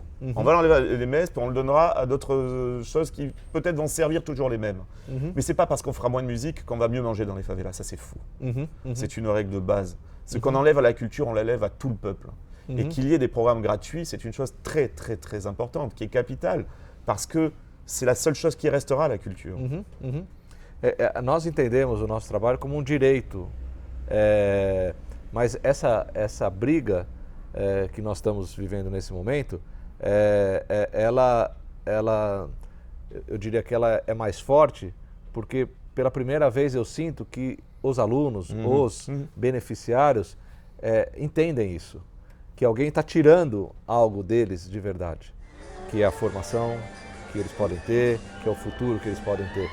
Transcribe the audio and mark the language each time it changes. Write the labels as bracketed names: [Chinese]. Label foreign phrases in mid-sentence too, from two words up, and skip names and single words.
[French] On va l'enlever à Les Mespes, on le donnera à d'autres choses qui peut-être vont servir toujours les mêmes. Mais ce n'est pas parce qu'on fera moins de musique qu'on va mieux manger dans les favelas, ça c'est faux. C'est une règle de base. Ce qu'on enlève à la culture, on l'enlève à tout le peuple. Et qu'il y ait des programmes gratuits, c'est une chose très très très importante, qui est capitale, parce que c'est la seule chose qui restera à la culture. [Portuguese] Nós entendemos o nosso trabalho como direito, mas essa briga que nós estamos vivendo nesse momento, eu diria que ela é mais forte, porque pela primeira vez eu sinto que os alunos, os beneficiários entendem isso, que alguém está tirando algo deles de verdade, que é a formação que eles podem ter, que é o futuro que eles podem ter.